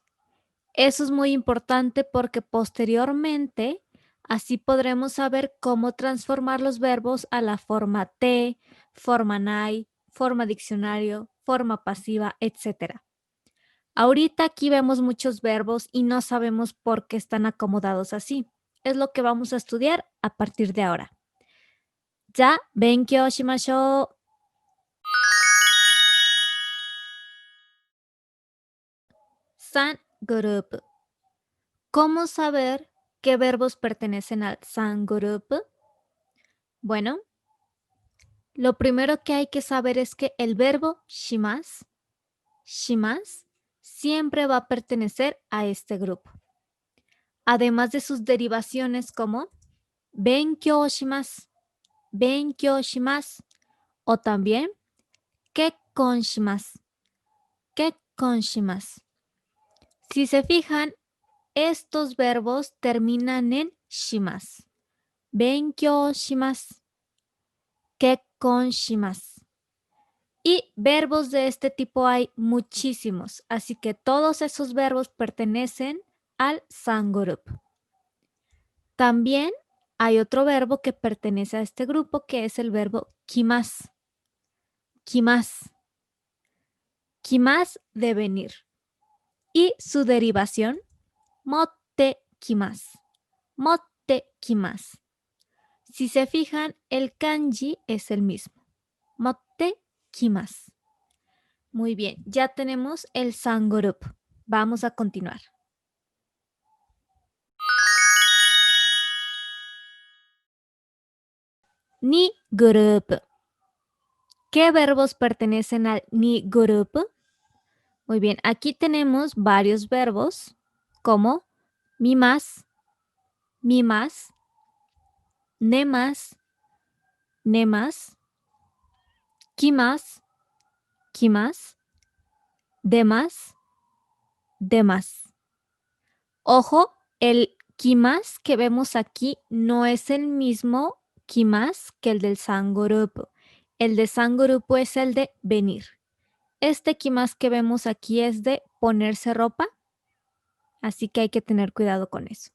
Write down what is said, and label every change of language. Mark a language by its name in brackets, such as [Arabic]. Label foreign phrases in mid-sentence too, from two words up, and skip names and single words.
[Spanish] Eso es muy importante porque posteriormente así podremos saber cómo transformar los verbos a la forma te, forma nai, forma diccionario, forma pasiva, etc. Ahorita aquí vemos muchos verbos y no sabemos por qué están acomodados así. Es lo que vamos a estudiar a partir de ahora. Ya, [Japanese] 勉強しましょう. [Spanish] 3 grupo. ¿Cómo saber qué verbos pertenecen al 3 grupo? Bueno, lo primero que hay que saber es que el verbo shimasu, siempre va a pertenecer a este grupo. Además de sus derivaciones como [Japanese] 勉強します, [Spanish] o también [Japanese] 結婚します. [Spanish] Si se fijan, estos verbos terminan en shimasu. [Japanese] 勉強します、結婚します. [Spanish] Y verbos de este tipo hay muchísimos, así que todos esos verbos pertenecen al 3 grupo. También hay otro verbo que pertenece a este grupo, que es el verbo kimasu. Kimasu de venir. Y su derivación, [Japanese] 持ってきます. [Spanish] Si se fijan, el kanji es el mismo. [Japanese] 持ってきます. [Spanish] Muy bien, ya tenemos el 3 grupo. Vamos a continuar. Ni grupo. ¿Qué verbos pertenecen al ni grupo? Muy bien, aquí tenemos varios verbos como mimas, [Japanese] 寝ます、着ます, [Spanish] demas. Ojo, el kimas que vemos aquí no es el mismo kimas que el del 3 grupo. El de 3 grupo es el de venir. Este kimas que vemos aquí es de ponerse ropa, así que hay que tener cuidado con eso.